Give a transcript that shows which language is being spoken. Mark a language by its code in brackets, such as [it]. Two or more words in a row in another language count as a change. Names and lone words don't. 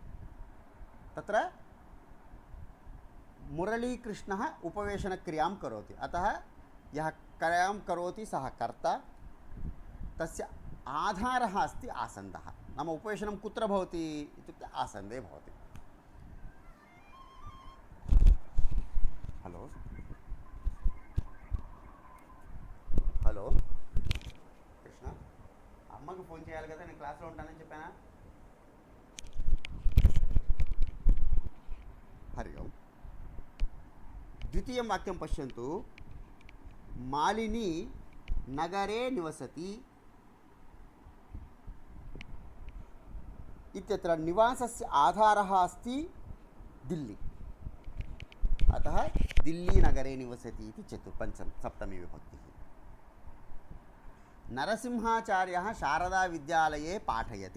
[sa] तत्र मुरलीकृष्णः उपवेशनक्रियां करोति, अतः यः क्रियां करोति सः कर्ता, तस्य आधारः अस्ति आसन्दः। नाम उपवेशनं कुत्र भवति इत्युक्ते आसन्दे भवति। [te] హలో హలో కృష్ణ, అమ్మకు ఫోన్ చేయాలి కదా, నేను క్లాస్లో ఉంటానని చెప్పానా? హరి ఓం. [sa] द्वितीयं वाक्यं पश्यन्तु। मालिनी नगरे निवसति इत्यत्र निवासस्य आधारः अस्ति दिल्ली, अतः दिल्ली नगरे निवसति इति सप्तमी विभक्तिः। नरसिंहाचार्यः शारदाविद्यालये पाठयति।